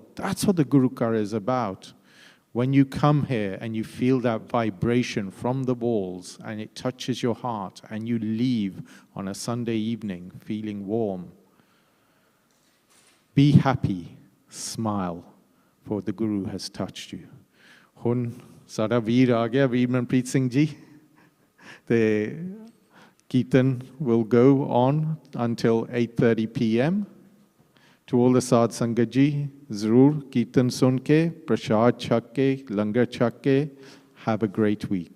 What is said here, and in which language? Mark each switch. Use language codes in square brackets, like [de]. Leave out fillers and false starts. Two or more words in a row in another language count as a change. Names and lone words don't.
[en] That's what the Gurukar is about. When you come here and you feel that vibration from the walls and it touches your heart and you leave on a Sunday evening feeling warm, be happy, smile, for the Guru has touched you. [pa] ਹੁਣ ਸਾਡਾ ਵੀਰ ਆ ਗਿਆ, ਵੀਰ ਮਨਪ੍ਰੀਤ ਸਿੰਘ ਜੀ. [en] The Kirtan will go on until 8:30 p.m. To all the [pa] ਸਾਧ ਸੰਗਤ ਜੀ, ਜ਼ਰੂਰ ਕੀਰਤਨ ਸੁਣ ਕੇ, ਪ੍ਰਸ਼ਾਦ ਛਕ ਕੇ, ਲੰਗਰ ਛਕ ਕੇ, [en] have a great week.